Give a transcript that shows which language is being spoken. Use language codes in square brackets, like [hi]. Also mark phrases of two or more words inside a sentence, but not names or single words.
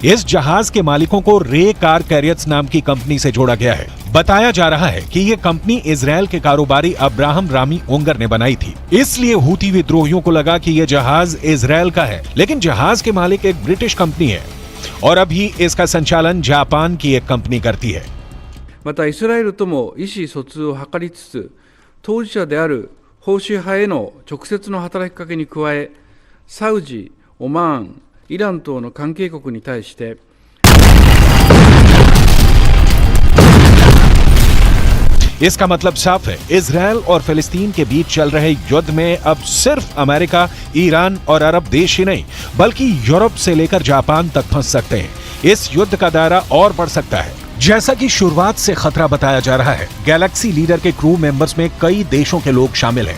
[hi] इस जहाज के मालिकों को रे कार कैरियर्स नाम की कंपनी से जोड़ा गया है। बताया जा रहा है कि ये कंपनी इजरायल के कारोबारी अब्राहम रामी ओंगर ने बनाई थी। इसलिए हूती विद्रोहियों को लगा कि यह जहाज इजरायल का है, लेकिन जहाज के मालिक एक ब्रिटिश कंपनी है और अभी इसका संचालन जापान की एक कंपनी करती है। [ja] またイスラエルとも意思疎通を図りつつ、当事者である保守派への直接の働きかけに加え、サウジ、オマーン、イラン等の関係国に対して [hi] इसका मतलब साफ है, इजरायल और फिलिस्तीन के बीच चल रहे युद्ध में अब सिर्फ अमेरिका, ईरान और अरब देश ही नहीं बल्कि यूरोप से लेकर जापान तक फंस सकते हैं। इस युद्ध का दायरा और बढ़ सकता है। जैसा कि शुरुआत से खतरा बताया जा रहा है, गैलेक्सी लीडर के [en] crew members [hi] में कई देशों के लोग शामिल हैं।